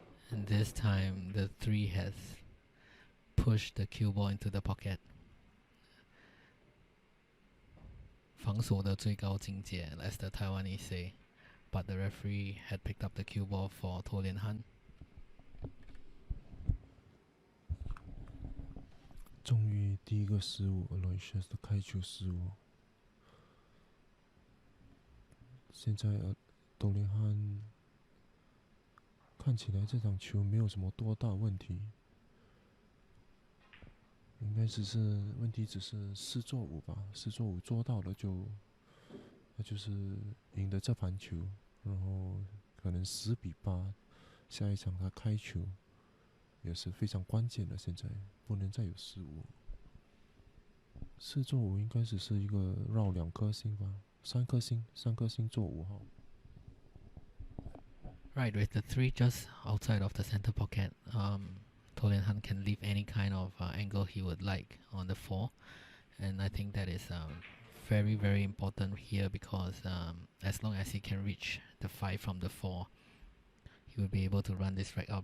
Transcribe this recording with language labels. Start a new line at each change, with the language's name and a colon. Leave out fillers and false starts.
English: And this time the 3 has pushed the cue ball into the pocket.
Chinese: 防守的最高境界,
English: as the Taiwanese say. But the referee had picked up the cue ball for Toh Lian.
Chinese: 终于第一个失误 ，Aloysius 的开球失误。现在多连汉看起来这场球没有什么多大问题，应该问题只是4做5吧，4做5做到了那就是赢得这盘球，然后可能10-8，下一场他开球也是非常关键的，现在不能再有失误。 4做5应该只是一个绕2颗星吧，3颗星做5号。
English: Right, with the 3 just outside of the center pocket, Toh Lian can leave any kind of angle he would like on the 4. And I think that is very, very important here because as long as he can reach the 5 from the 4, he will be able to run this rack out.